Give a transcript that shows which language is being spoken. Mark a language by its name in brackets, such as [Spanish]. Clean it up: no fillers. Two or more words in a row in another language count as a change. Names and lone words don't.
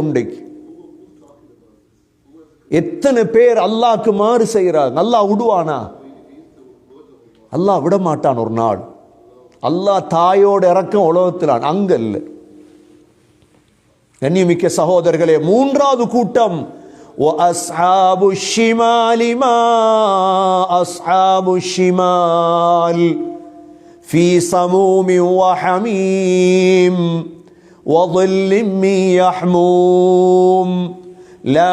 [Tamil] இன்றைக்கு எத்தனை பேர் அல்லாஹ்க்கு மாறு செய்கிறார். அல்லாஹ் விடுவானா? அல்லாஹ் விட மாட்டான். ஒரு நாள் அல்லாஹ் தாயோட இறக்கம் உலகத்தில் அங்க இல்லை. கண்ணியமிக்க சகோதரர்களே, மூன்றாவது கூட்டம் [Arabic] وَأَصْحَابُ الشِّمَالِ مَا أَصْحَابُ الشِّمَالِ فِي سَمُومٍ وَحَمِيمٍ وَظِلٍّ مِّن يَحْمُومٍ لَا